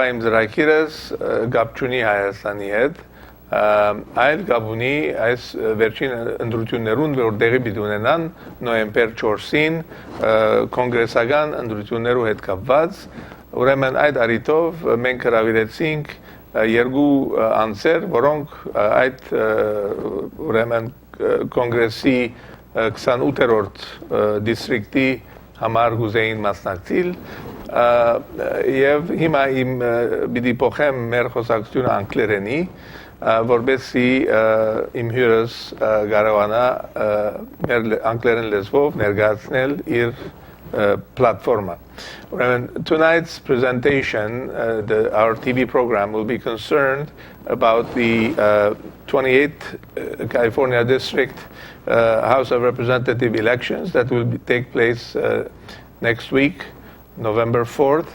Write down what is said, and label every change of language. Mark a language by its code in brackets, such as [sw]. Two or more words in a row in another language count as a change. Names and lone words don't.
[hy] իմ ծրագիրս կապ չունի Հայաստանի հետ, այլ կապ ունի այս վերջին ընտրություններուն, որ տեղի պիտի ունենան նոյեմբեր 4-ին կոնգրեսական ընտրություններու հետ կապված, ուրեմն այդ առիթով մենք հրավիրեցինք երկու անձեր, որոնք այդ ուրեմն կոնգրեսի 28-րդ դիստրիկտի համար գուզեին մասնակցել եւ հիմա իմ պիտի փոխեմ մեր խոսակցությունը անգլերենի, որբեսի իմ հյուրս կարողանա մեր անգլերեն լեզվով ներկայացնել իր platform. [en] Tonight's presentation, our TV program, will be concerned about the 28th California District House of Representative elections that will take place next week, November 4th.